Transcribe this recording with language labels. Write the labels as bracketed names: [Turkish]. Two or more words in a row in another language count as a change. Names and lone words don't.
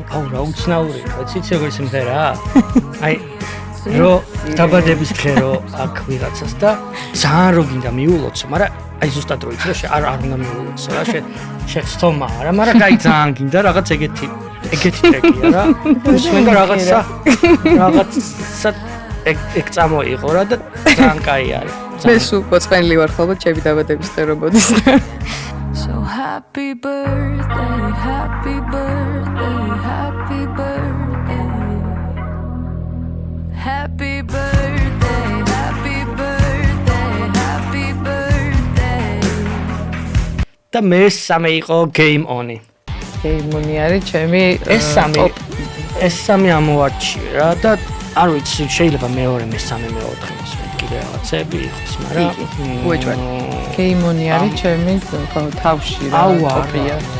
[Georgian] აუ რა უცნაური, ვიცი როგორ სიმღერაა? აი რო დაბადების დღე რო აქ ვიღაცას და ძალიან რო გინდა მიულოცო, მაგრამ აი ზუსტად რო იცი რომ არ უნდა მიულოცო რა, შეცდომა არა, მაგრამ აი ძალიან გინდა რაღაც ეგეთი ტრეკია რა. უსმენდა რაღაცა ეგ წამოიღო რა და ძალიან კაი არის. მე სულ პოწმენილი ვარ ხოლმე ჩემი დაბადების დღე რო მოდის და [English] So happy birthday, happy birthday, happy birthday. Happy birthday, happy birthday, happy birthday. [Georgian] და მესამე იყო Game On-ი. Game On-ი არის ჩემი ეს სამი ამოვარჩიე რა და არ ვიცი შეიძლება მეორე მესამე მეოთხე მოსმენ კიდე რაღაცები იყოს მაგრამ უეჭვარ Game On-ი არის ჩემი თავში რა კოპია